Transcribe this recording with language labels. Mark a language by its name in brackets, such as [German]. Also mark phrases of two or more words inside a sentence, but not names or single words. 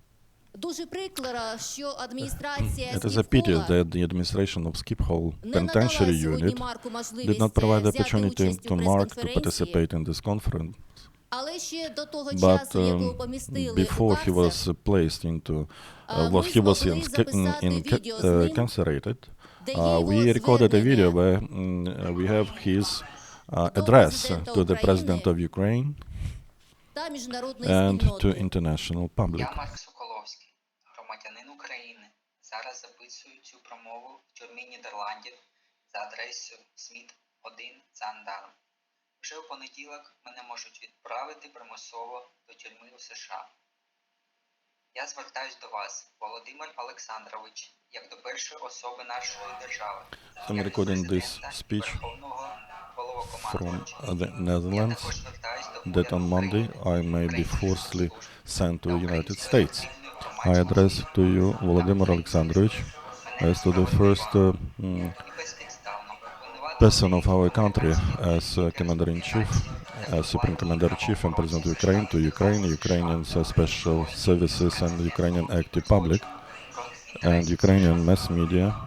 [English] It is a pity that the administration of Skiphol penitentiary unit did not provide the opportunity to Mark to participate in this conference But before he was placed into, he was incarcerated, we recorded a video where we have his address to the President of Ukraine and to international public. [Ukrainian] Я Марк Соковловський, громадянин України. Зараз записую цю промову в тюрмі Нідерландів за адресою Сміт 1 Зандарм. Вже у понеділок мене можуть відправити примусово до тюрми у США. Я звертаюсь до вас, Володимир Олександрович, як до першої особи нашої держави. [English] I'm recording this speech from the Netherlands that on Monday I may be forcibly sent to the United States. I address to you, Volodymyr Alexandrovich, as to the first person of our country as Commander-in-Chief, Supreme Commander-in-Chief and President of Ukraine, to Ukraine, Ukrainian special services and Ukrainian active public and Ukrainian mass media,